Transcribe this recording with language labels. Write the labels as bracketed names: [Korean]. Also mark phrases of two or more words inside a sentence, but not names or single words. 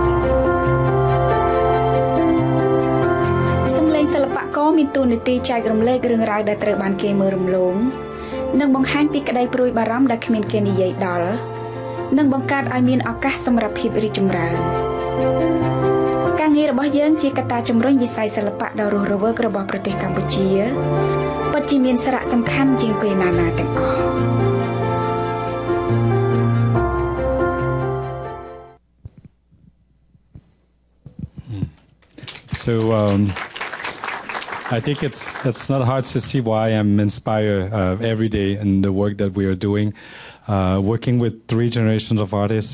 [Khmer] សម្លេងសិល្បករមានតួនាទីចែករំលែករឿងរ៉ាវដែលត្រូវបានគេមើលរំលងនិងបង្ហាញពីក្តីព្រួយបារម្ភដែលគ្មានគេនិយាយដល់និងបង្កើតឲ្យមានឱកាសសម្រាប់ភាពរីកចម្រើនការងាររបស់យើងជាកត្តាជំរុញវិស័យសិល្បៈដ៏រស់រវើករបស់ប្រទេសកម្ពុជាពិតជាមានសារៈសំខាន់ជាងពេលណាៗទាំងអស់ [English] So I think it's not hard to see why I'm inspired every day in the work that we are doing, working with 3 generations of artists.